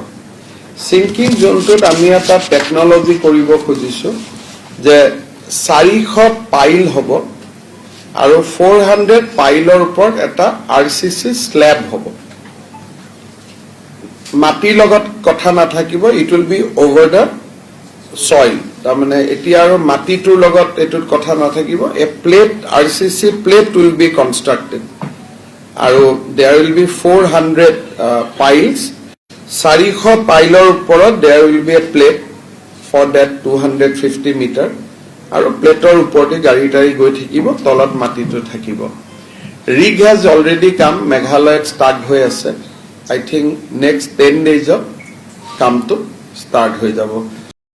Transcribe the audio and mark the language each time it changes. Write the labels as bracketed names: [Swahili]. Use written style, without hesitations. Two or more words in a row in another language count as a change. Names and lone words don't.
[Assamese] সিঙ্কিং জোনটোত আমি এটা টেকনলজি কৰিব খুজিছো যে 400 পাইল হ'ব আৰু 400 পাইলৰ ওপৰত এটা [English] RCC slab [Assamese] হ'ব. মাটিৰ লগত কথা নাথাকিব, [English] it will be over the soil. [Assamese] তাৰমানে এতিয়া আৰু মাটিটোৰ লগত এটোত কথা নাথাকিব. [English] A plate RCC plate will be constructed আৰু there will be 400 piles. 400 [Assamese] পাইলৰ ওপৰত [English] there will be a plate for that 250 meter, [Assamese] আৰু প্লেটৰ ওপৰতে গাড়ী টাৰি গৈ থাকিব, তলত মাটিটো থাকিব. [English] rig has already come, Meghalaya start [Assamese] হৈ আছে. [English] I think next 10 days of কামটো start [Assamese] হৈ যাব.